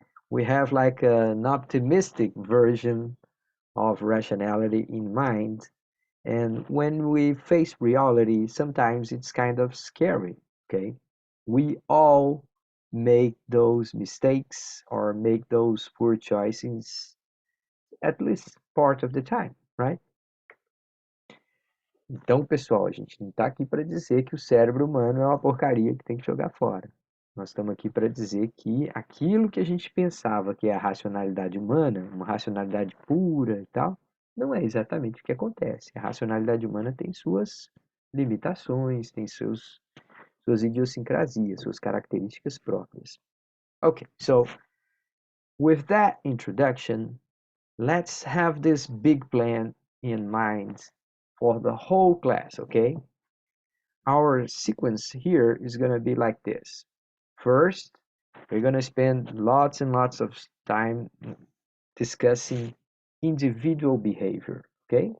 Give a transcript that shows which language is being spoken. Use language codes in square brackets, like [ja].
[en] We have like an optimistic version of rationality in mind, and when we face reality, sometimes it's kind of scary, okay? We all make those mistakes or make those poor choices at least part of the time, right? [pt] Então, pessoal, a gente não está aqui para dizer que o cérebro humano é uma porcaria que tem que jogar fora. Nós estamos aqui para dizer que aquilo que a gente pensava que é a racionalidade humana, uma racionalidade pura e tal, não é exatamente o que acontece. A racionalidade humana tem suas limitações, tem suas idiosincrasias, suas características próprias. [en] Okay, so with that introduction, let's have this big plan in mind for the whole class, okay? Our sequence here is going to be like this. First, we're going to spend lots and lots of time discussing individual behavior, okay?